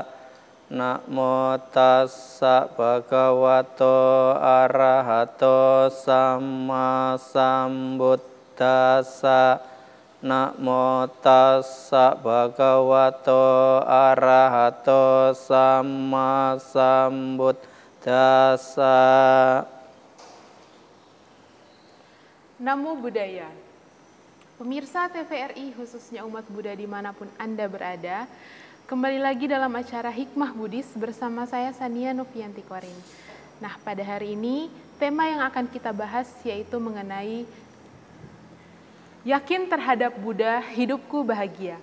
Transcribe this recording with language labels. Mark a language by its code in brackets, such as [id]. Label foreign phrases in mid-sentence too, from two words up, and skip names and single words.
[pi] Namo tassa bhagavato arahato samma sambuddhassa. Namo tassa bhagavato arahato samma sambuddhassa. Namo Buddhaya. [id] Pemirsa TVRI khususnya umat Buddha dimanapun Anda berada, kembali lagi dalam acara Hikmah Buddhis bersama saya Sania Novianti Korin. Nah, pada hari ini tema yang akan kita bahas yaitu mengenai yakin terhadap Buddha, hidupku bahagia.